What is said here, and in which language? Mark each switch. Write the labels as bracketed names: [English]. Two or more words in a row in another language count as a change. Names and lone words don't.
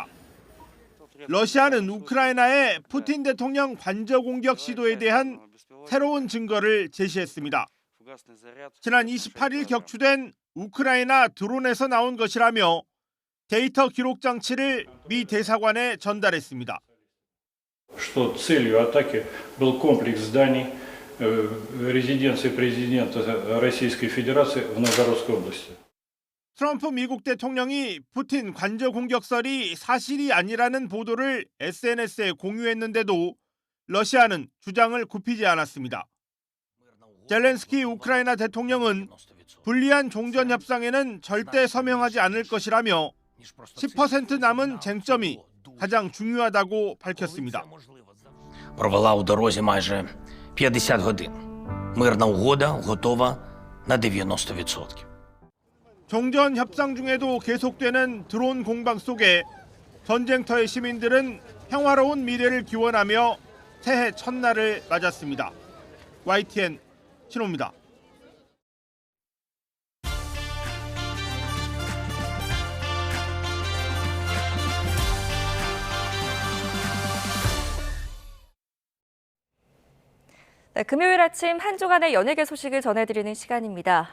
[Korean] 러시아는 우크라이나의 푸틴 대통령 관저 공격 시도에 대한 새로운 증거를 제시했습니다. 지난 28일 격추된 우크라이나 드론에서 나온 것이라며 데이터 기록 장치를 미 대사관에 전달했습니다. [Russian] Что целью атаки был комплекс зданий резиденции президента Российской Федерации в Новгородской области. [Korean] 트럼프 미국 대통령이 푸틴 관저 공격설이 사실이 아니라는 보도를 SNS에 공유했는데도 러시아는 주장을 굽히지 않았습니다. 젤렌스키 우크라이나 대통령은 불리한 종전 협상에는 절대 서명하지 않을 것이라며 10% 남은 쟁점이 가장 중요하다고 밝혔습니다. [Ukrainian] Провела у дорозі майже 50 годин. Мирна угода готова на 90%. [Korean] 종전 협상 중에도 계속되는 드론 공방 속에 전쟁터의 시민들은 평화로운 미래를 기원하며 새해 첫날을 맞았습니다. YTN 신호입니다. 네, 금요일 아침 한 주간의 연예계 소식을 전해드리는 시간입니다.